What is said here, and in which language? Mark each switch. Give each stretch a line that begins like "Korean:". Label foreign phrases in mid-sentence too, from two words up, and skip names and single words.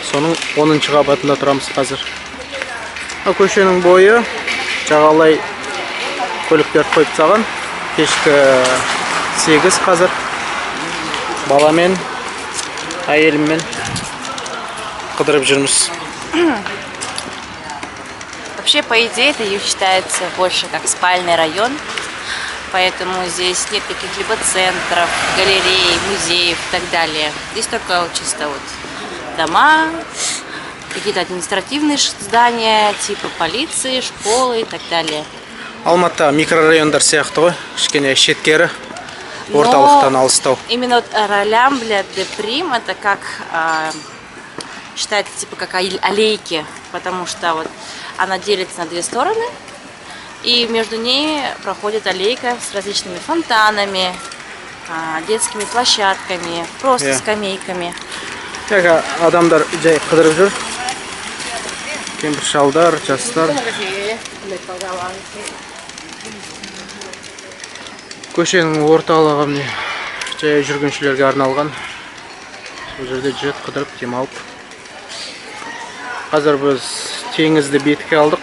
Kazakh: Соның 10-шы қабатында тұрамыз қазір. Көшенің бойы жағалай көліктер қойып тастаған. Кешкі 8 қазір. Баламен, әйеліммен қыдырып жүрміз.
Russian: Вообще, по идее, это считается больше как спальный район, поэтому здесь нет каких-либо центров, галерей, музеев и так далее. Здесь только чисто вот дома, какие-то административные здания, типа полиции, школы и так далее.
Kazakh: Алматы микрорайондар сияқты ғой, кішкене шеткері. орталықтан алыстау.
Russian: Именно вот Ролямбля де Прим это как считается типа как аллейки, потому что вот она делится на две стороны, и между ними проходит аллейка с различными фонтанами, детскими площадками, просто скамейками.
Kazakh: Яға адамдар жай қыдырып жүр. Кемпір шалдар, жастар. Көшенің орталығы міне жай жүргіншілерге арналған. Бұл жерде жүріп қыдырып демалып. Қазір біз теңізді бетке алдық.